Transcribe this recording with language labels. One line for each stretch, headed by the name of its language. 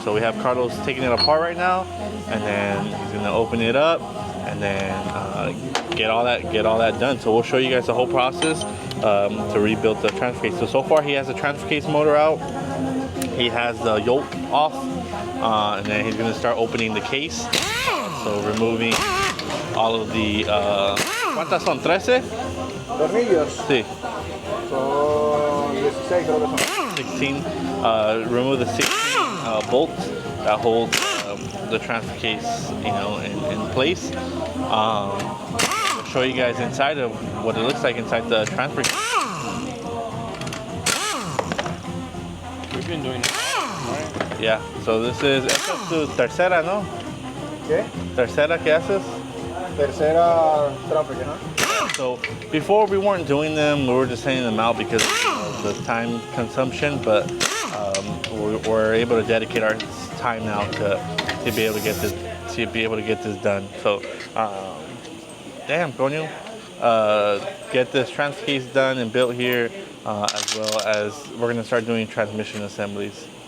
English: So we have Carlos taking it apart right now, and then he's gonna open it up and then get all that done. So we'll show you guys the whole process to rebuild the transfer case. So far he has the transfer case motor out. He has the yoke off, and then he's gonna start opening the case. So removing all of the
Spanish: ¿cuántas son? 13? Tornillos. Sí. Son 16, creo que son. 16.
English: Remove the 16 bolts that hold the transfer case, you know, in place. We'll show you guys inside of what it looks like inside the transfer case. We've been doing it, right? Yeah. So this is,
Spanish: esta es tu tercera, ¿no? ¿Qué? Tercera que haces. Tercera tráfico, ¿no?
English: So before we weren't doing them, we were just sending them out because of the time consumption, but we're able to dedicate our time now to be able to get this done. So damn, coño, get this transfer case done and built here, as well as we're gonna start doing transmission assemblies.